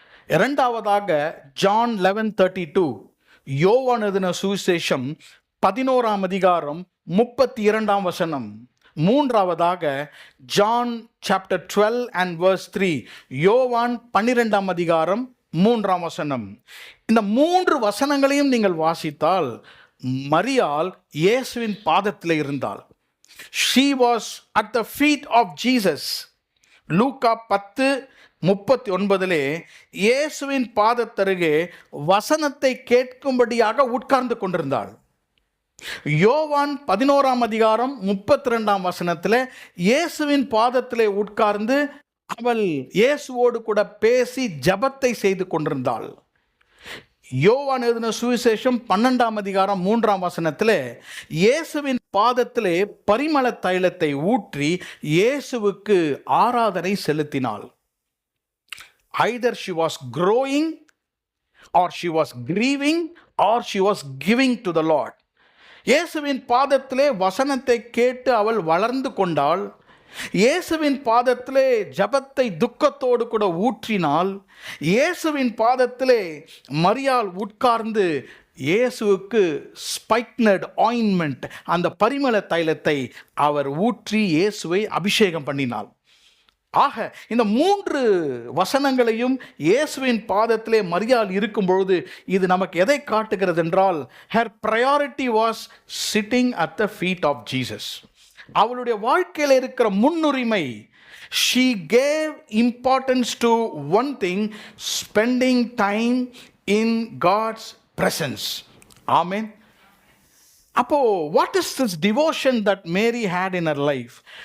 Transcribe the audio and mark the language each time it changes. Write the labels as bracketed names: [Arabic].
[Tamil] இரண்டாவதாக ஜான் 11:32, யோவான் எழுதின சுவிசேஷம் 11ஆம் அதிகாரம் 32ஆம் வசனம். மூன்றாவதாக ஜான் சாப்டர் 12 [English] and verse 3, [Tamil] யோவான் 12ஆம் அதிகாரம் 3ஆம் வசனம். இந்த 3 வசனங்களையும் நீங்கள் வாசித்தால் மரியாள் இயேசுவின் பாதத்தில் இருந்தாள். [English] She was at the feet of Jesus. [Tamil] லூக்கா 10:39 இயேசுவின் பாதத்தருகே வசனத்தை கேட்கும்படியாக உட்கார்ந்து கொண்டிருந்தாள். யோவான் 11ஆம் அதிகாரம் 32ஆம் வசனத்தில் இயேசுவின் பாதத்திலே உட்கார்ந்து அவள் இயேசுவோடு கூட பேசி ஜபத்தை செய்து கொண்டிருந்தாள். யோவான் எழுதின சுவிசேஷம் 12ஆம் அதிகாரம் 3ஆம் வசனத்தில் இயேசுவின் பாதத்திலே பரிமள தைலத்தை ஊற்றி இயேசுவுக்கு ஆராதனை செலுத்தினாள். [English] Either she was growing or she was grieving or she was giving to the Lord. [Tamil] இயேசுவின் பாதத்திலே வசனத்தை கேட்டு அவள் வளர்ந்து கொண்டாள். இயேசுவின் பாதத்திலே ஜபத்தை துக்கத்தோடு கூட ஊற்றினாள். இயேசுவின் பாதத்திலே மரியாள் உட்கார்ந்து இயேசுவுக்கு ஸ்பைக்னட் ஆயின்மெண்ட், அந்த பரிமள தைலத்தை அவர் ஊற்றி இயேசுவை அபிஷேகம் பண்ணினாள். ஆக இந்த 3 வசனங்களையும் இயேசுவின் பாதத்திலே மரியாள் இருக்கும் பொழுது இது நமக்கு எதை காட்டுகிறது என்றால், [English] her priority was sitting at the feet of Jesus. [Tamil] அவளுடைய வாழ்க்கையில் இருக்கிற முன்னுரிமை, [English] she gave importance to one thing, spending time in God's presence. Amen. அப்போ what is this devotion that Mary had in her life?